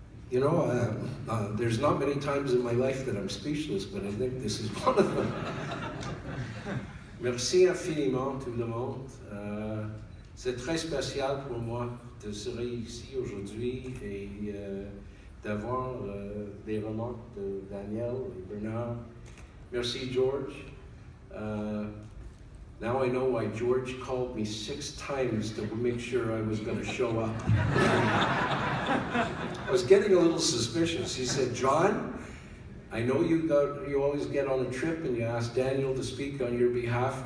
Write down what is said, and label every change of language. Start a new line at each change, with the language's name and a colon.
English: You know, there's not many times in my life that I'm speechless, but I think this is one of them.
French: Merci infiniment tout le monde. C'est très spécial pour moi de serai ici aujourd'hui et d'avoir des remarques de Daniel et Bernard. Merci George.
English: Now I know why George called me 6 times to make sure I was going to show up. I was getting a little suspicious. He said, John, I know you always get on a trip and you ask Daniel to speak on your behalf.